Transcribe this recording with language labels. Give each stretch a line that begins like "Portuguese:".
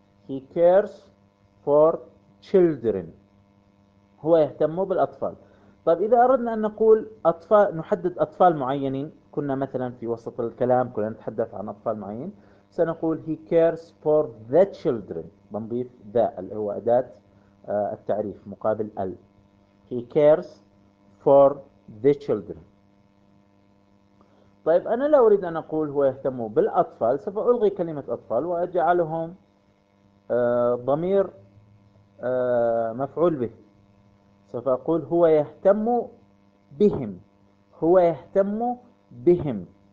English: He cares for children.
Arabic: هو يهتم بالأطفال. طيب إذا أردنا أن نقول أطفال، نحدد أطفال معينين، كنا مثلا في وسط الكلام كنا نتحدث عن أطفال معين، سنقول
English: He cares for the children،
Arabic: بنضيف the اللي هو أداة التعريف مقابل ال.
English: He cares for the children.
Arabic: طيب أنا لا أريد أن أقول هو يهتم بالأطفال، سوف ألغي كلمة أطفال وأجعلهم ضمير مفعول به، سوف أقول هو يهتم بهم، هو يهتم بهم.